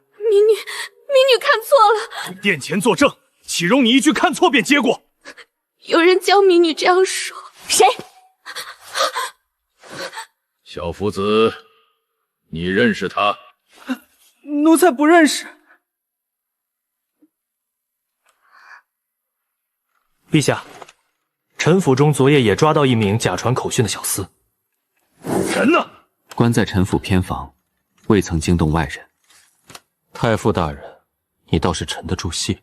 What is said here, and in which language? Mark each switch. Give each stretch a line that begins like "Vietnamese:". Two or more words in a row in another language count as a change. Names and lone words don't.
Chinese: 民女看錯了。殿前作證，豈容你一句看錯便接過？有人教民女這樣說。誰？小福子，你認識他？奴才不認識。陛下，臣府中昨夜也抓到一名假傳口訊的小厮。人呢？關在臣府偏房，未曾驚動外人。太傅大人，你倒是沉得住氣。